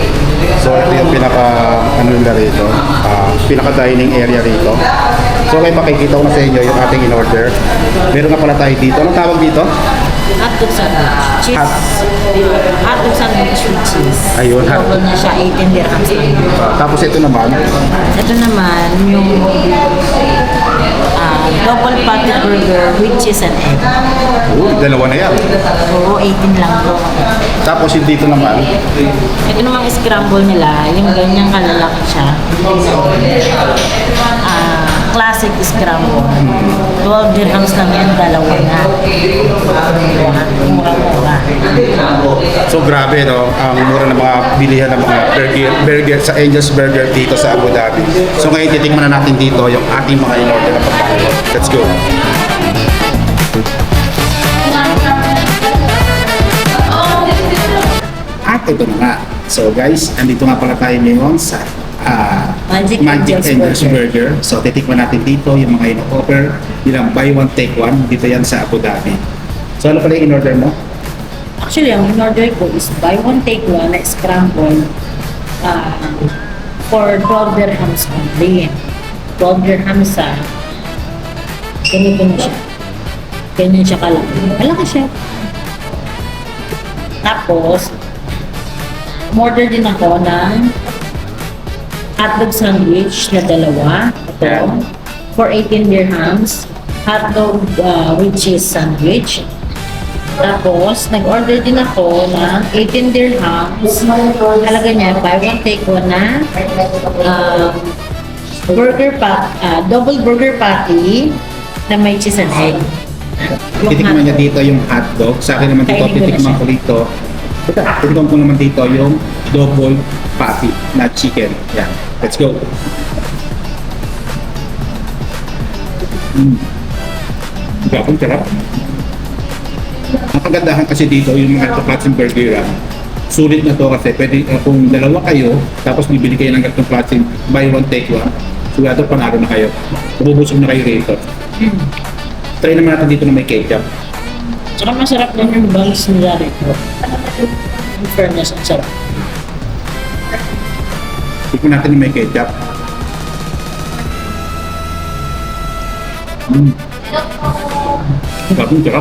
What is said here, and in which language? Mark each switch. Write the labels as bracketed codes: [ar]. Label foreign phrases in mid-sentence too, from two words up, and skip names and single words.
[tl] So ito yung pinaka nila rito, pinaka dining area rito. So kayo makikita ko na sa inyo yung ating in-order. Meron nga pala tayo dito. Anong tawag dito? [en] Hotdog sandwich. Cheese. Hotdog sandwich with cheese. [tl] Ayun, Double na siya, 18 dirhams lang. Tapos ito naman, Ito naman, yung [en] double patty burger with cheese and egg. [tl] dalawa na yan. Oo, 18 lang po. Tapos yung dito naman, Ito namang scramble nila, yung ganyang kalalaki siya. [en] Classic scramble. [tl] 12 dirhams lang yan, dalawa na. Mura-mura. so grabe no, ang mura ng mga bilihan ng mga burger sa Angel's Burger dito sa Abu Dhabi. So ngayon titikman na natin dito yung ating mga in-order na pagkain. [en] Let's go. [tl] At ito na nga. So guys, andito nga pala tayo ngayon sa Magic Magic Angel's Angel's Burger. So titikman natin dito yung mga in-offer nilang [en] buy one take one [tl] dito yan sa Abu Dhabi. So ano pala yung in-order mo? Actually, ang in-order ko is [en] buy one, take one [tl] na scramble [en] for 12 dirhams only. [tl] 12 dirhams ganito na siya. Ganyan siya kalaki. Malaki siya. Tapos, order din ako ng [en] hotdog sandwich [tl] na dalawa. Ito. [en] For 18 dirhams. Hotdog with cheese sandwich. [tl] Tapos, nag-order din ako ng 18 dirhams. Halaga niya, [en] buy one, take one [tl] na [en] double burger patty [tl] na may [en] cheese and egg. [tl] Titikman niya dito yung hotdog. Sa akin naman dito, Kainin ko na titikman siya. ko dito. Titikman ko naman dito yung [en] double patty [tl] na chicken. Yan. [en] Let's go. [tl] Gapong sarap. Ang kagandahan kasi dito yung mga klaseng burger. Sulit na to kasi pwede kung dalawa kayo tapos bibili kayo ng ganitong klaseng [en] buy one take one. [tl] Sigurado panalo na kayo. Bubusog na kayo rito. Try naman natin dito na may ketchup. Tsaka masarap din yung buns nila rito. [en] In fairness, [tl] ang sarap. Tikman natin yung may ketchup. Gabong sarap.